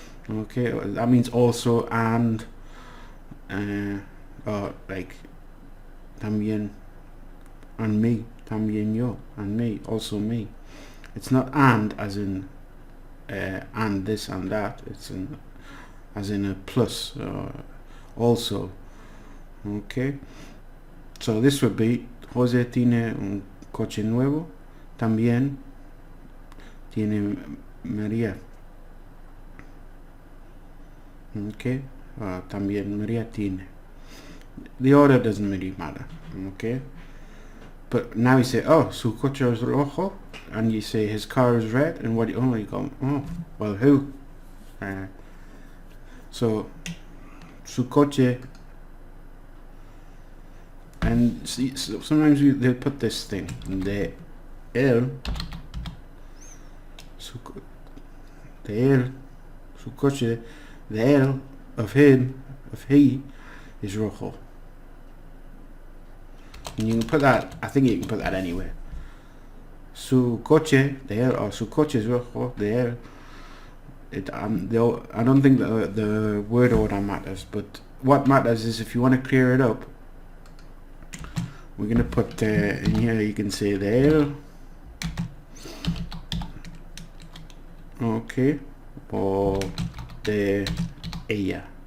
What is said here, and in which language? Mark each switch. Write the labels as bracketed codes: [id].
[en] Okay, that means also and, or like también and me, [es] también yo, [en] and me, also me. It's not and as in and this and that. It's as in a plus, also. Okay, so this would be [es] Jose tiene un coche nuevo, también tiene María. Okay, también María tiene. [en] The order doesn't really matter. Okay, but now you say, oh, [es] su coche es rojo, [en] and you say his car is red, and what you only go, oh, well, who? So su coche, and see, so sometimes they put this thing, de él, su coche, de él, of him, of he, is rojo. And you can put that, I think you can put that anywhere. [es] Su coche de él, or su coche es rojo de él. [en] I don't think the word order matters, but what matters is if you want to clear it up, we're going to put in here, you can say de él, okay, or de ella.